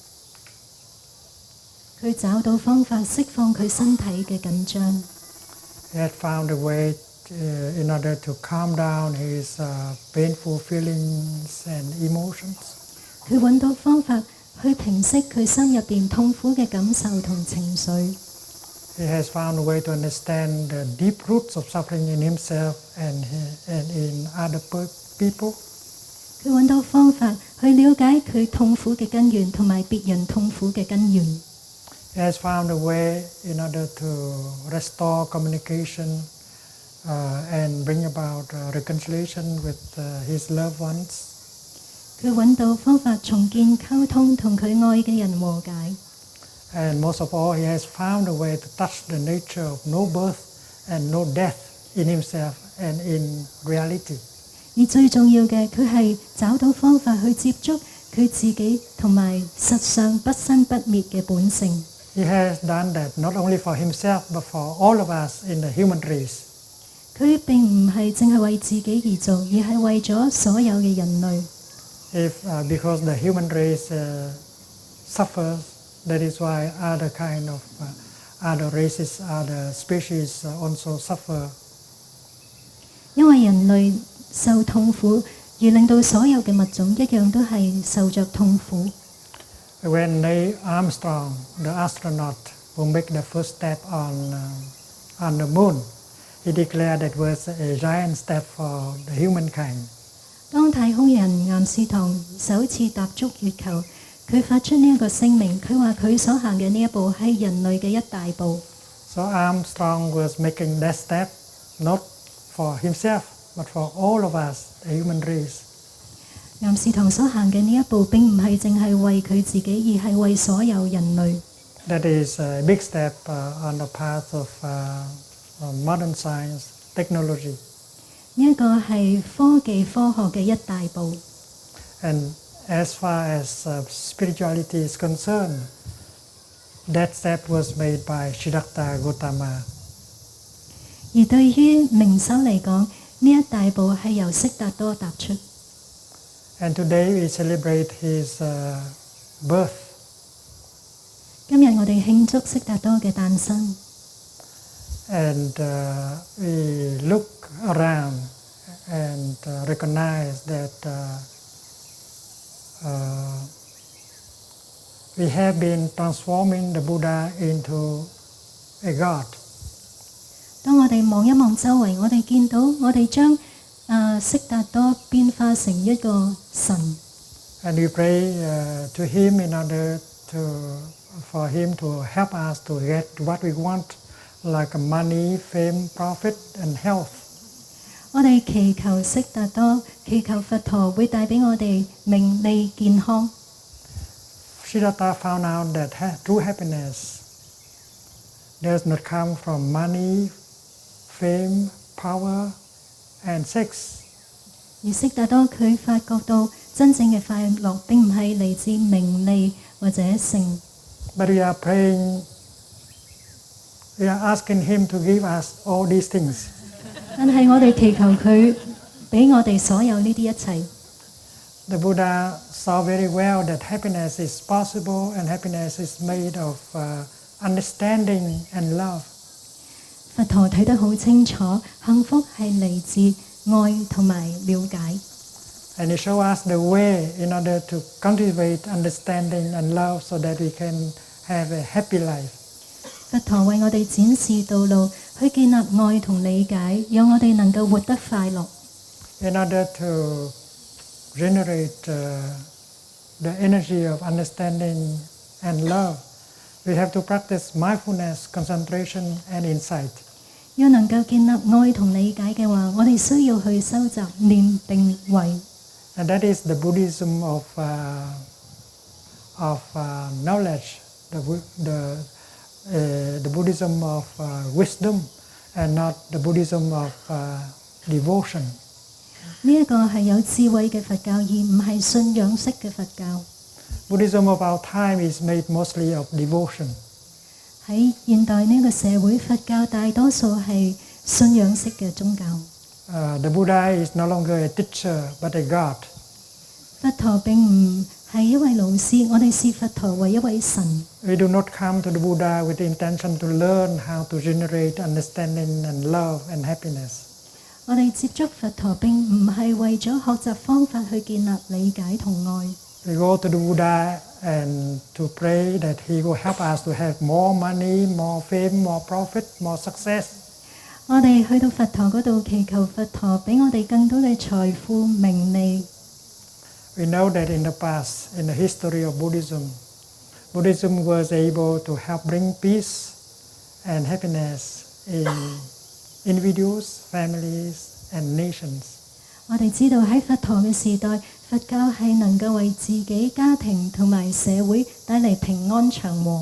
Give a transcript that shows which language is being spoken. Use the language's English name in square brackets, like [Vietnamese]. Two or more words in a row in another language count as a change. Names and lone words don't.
[Cantonese] 佢找到方法釋放佢身體嘅緊張。 [English] He had found a way in order to calm down his painful feelings and emotions. [Cantonese] 佢揾到方法去平息佢心入邊痛苦嘅感受同情緒。 [English] He has found a way to understand the deep roots of suffering in himself and in other people. [Cantonese] 佢揾到方法去了解佢痛苦嘅根源同埋別人痛苦嘅根源。 [English] He has found a way in order to restore communication and bring about reconciliation with his loved ones. [Cantonese] 佢揾到方法重建溝通，同佢愛嘅人和解。 [English] And most of all, he has found a way to touch the nature of no birth and no death in himself and in reality. [Cantonese] 而最重要嘅，佢係找到方法去接觸佢自己同埋實上不生不滅嘅本性。 [English] He has done that not only for himself, but for all of us in the human race. [Cantonese] 佢並唔係淨係為自己而做，而係為咗所有嘅人類。 [English] Because the human race suffers, that is why other kind of other races, other species also suffer. [Cantonese] 因為人類受痛苦，而令到所有嘅物種一樣都係受着痛苦。 [English] When Neil Armstrong, the astronaut who made the first step on the moon, He declared that was a giant step for the humankind. [Cantonese] 當太空人岩士堂首次踏足月球，佢發出呢一個聲明，佢話佢所行嘅呢一步係人類嘅一大步。 [English] So Armstrong was making that step not for himself, but for all of us, the human race. [Cantonese] 岩士堂所行嘅呢一步並唔係淨係為佢自己，而係為所有人類。 [English] That is a big step on the path of modern science, technology. [Cantonese] 呢一個係科技科學嘅一大步。 [English] And as far as spirituality is concerned, that step was made by Siddhartha Gautama. [Cantonese] 而對於明修嚟講，呢一大步係由悉達多踏出。 [English] And today we celebrate his birth. [Cantonese] 今日我哋慶祝悉達多嘅誕生。 [English] And we look around and recognize that we have been transforming the Buddha into a god. [Cantonese] 當我哋望一望周圍，我哋見到我哋將悉達多變化成一個神。 [English] And we pray to him in order for him to help us to get what we want, like money, fame, profit, and health. [Cantonese] 我哋祈求悉達多，祈求佛陀會帶俾我哋名利健康。 [English] Siddhartha found out that true happiness does not come from money, fame, power, and sex. [Cantonese] 而悉達多佢發覺到真正嘅快樂並唔係嚟自名利或者性。 [English] But we are praying, we are asking him to give us all these things. [Cantonese] 但係我哋祈求佢俾我哋所有呢啲一切。 [English] The Buddha saw very well that happiness is possible and happiness is made of understanding and love. [Cantonese] 佛陀睇得好清楚，幸福係嚟自愛同埋了解。 [English] And he showed us the way in order to cultivate understanding and love so that we can have a happy life. [Cantonese] 佛陀為我哋展示道路，去建立愛同理解，讓我哋能夠活得快樂。 [English] In order to generate the energy of understanding and love, we have to practice mindfulness, concentration, and insight. [Cantonese] 要能夠建立愛同理解嘅話，我哋需要去收集念定慧。 [English] And that is the Buddhism of knowledge, the Buddhism of wisdom, and not the Buddhism of devotion. [Cantonese] 呢一個係有智慧嘅佛教，而唔係信仰式嘅佛教。 [English] Buddhism of our time is made mostly of devotion. [Cantonese] 喺現代呢個社會，佛教大多數係信仰式嘅宗教。 [English] The Buddha is no longer a teacher, but a god. [Cantonese] 佛陀並唔係一位老師，我哋視佛陀為一位神。 [English] We do not come to the Buddha with the intention to learn how to generate understanding and love and happiness. [Cantonese] 我哋接觸佛陀並唔係為咗學習方法去建立理解同愛。 [English] We go to the Buddha and to pray that he will help us to have more money, more fame, more profit, more success. [Cantonese] 我哋去到佛陀嗰度祈求佛陀俾我哋更多嘅財富、名利。 [English] We know that in the past, in the history of Buddhism, Buddhism was able to help bring peace and happiness in individuals, families, and nations. [Cantonese] 我哋知道喺佛陀嘅時代，佛教係能夠為自己、家庭同埋社會帶嚟平安祥和。